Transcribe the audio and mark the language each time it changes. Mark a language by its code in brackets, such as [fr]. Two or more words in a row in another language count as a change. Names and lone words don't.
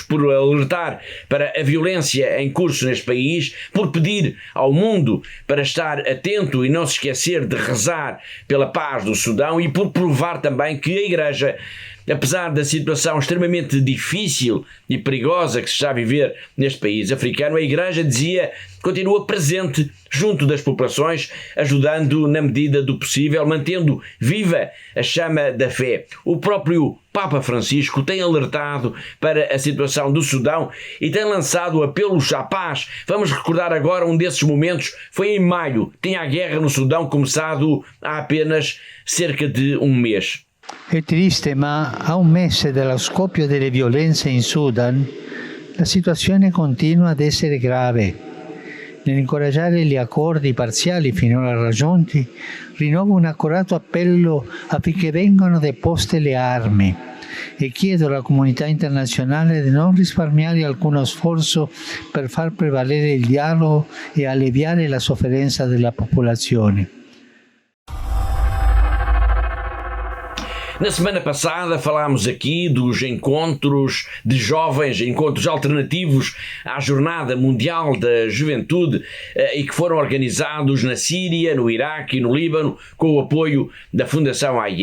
[pt] Por alertar para a violência em curso neste país, por pedir ao mundo para estar atento e não se esquecer de rezar pela paz do Sudão e por provar também que a Igreja, apesar da situação extremamente difícil e perigosa que se está a viver neste país africano, a Igreja, dizia, continua presente junto das populações, ajudando na medida do possível, mantendo viva a chama da fé. O próprio Papa Francisco tem alertado para a situação do Sudão e tem lançado apelos à paz. Vamos recordar agora um desses momentos. Foi em maio, tinha a guerra no Sudão começado há apenas cerca de um mês. [it] È triste, ma a un mese dallo scoppio delle violenze in Sudan, la situazione continua ad essere grave. Nell'incoraggiare gli accordi parziali finora raggiunti, rinnovo un accorato appello affinché vengano deposte le armi e chiedo alla comunità internazionale di non risparmiare alcuno sforzo per far prevalere il dialogo e alleviare la sofferenza della popolazione. [pt] Na semana passada falámos aqui dos encontros de jovens, encontros alternativos à Jornada Mundial da Juventude e que foram organizados na Síria, no Iraque e no Líbano com o apoio da Fundação AIS.